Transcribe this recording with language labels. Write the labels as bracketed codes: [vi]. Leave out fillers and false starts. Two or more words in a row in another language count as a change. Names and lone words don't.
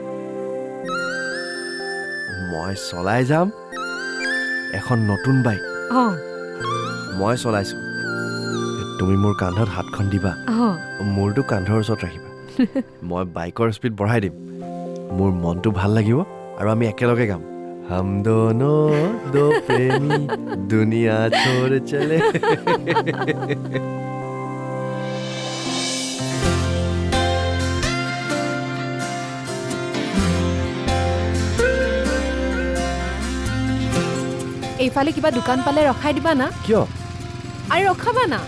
[as] মই চলাই যাম এখন নতুন বাইক। অঁ মই চলাইছোঁ, তুমি মোৰ কান্ধত হাতখন দিবা, অঁ মূৰটো কান্ধৰ ওচৰত ৰাখিবা। মই বাইকৰ স্পীড বঢ়াই দিম, মোৰ মনটো ভাল লাগিব আৰু আমি একেলগে গাম। [hi] हम दोनों दो प्रेमी दुनिया छोड़ चले। [as] এইফালে কিবা দোকান পালে ৰখাই দিবা না? কিয়? আৰু ৰখাবা না?